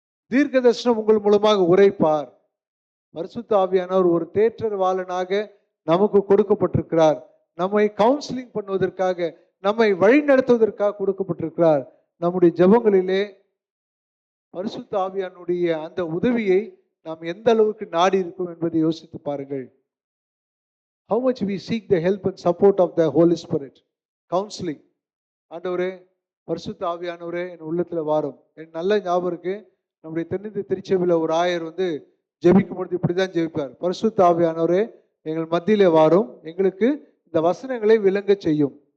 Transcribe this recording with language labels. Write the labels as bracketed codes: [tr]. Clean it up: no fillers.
[ta] தீர்க்க தரிசனம் உங்கள் மூலமாக உரைப்பார். பரிசுத்த ஆவியானவர் ஒரு தேற்றரவாளனாக நமக்கு கொடுக்கப்பட்டிருக்கிறார். நம்மை கவுன்சிலிங் பண்ணுவதற்காக, நம்மை வழிநடத்துவதற்காக கொடுக்கப்பட்டிருக்கிறார். நம்முடைய ஜெபங்களிலே பரிசுத்த ஆவியானுடைய அந்த உதவியை நாம் எந்த அளவுக்கு நாடி இருக்கும் என்பதை யோசித்து பாருங்கள். [en] How much we seek the help and support of the Holy Spirit. [ta] Counselling. ஆண்டவரே, பரிசுத்த ஆவியானவரே என் உள்ளத்துல வாரும். எனக்கு நல்ல ஞாபகம் இருக்கு, நம்முடைய தென்னிந்திய திருச்சபையில் ஒரு ஆயர் ஜெபிக்கும் பொழுது இப்படிதான் ஜெபிப்பார். பரிசுத்த ஆவியானவரே எங்கள் மத்தியிலே வாரும், எங்களுக்கு இந்த வசனங்களை விளங்க செய்யும்.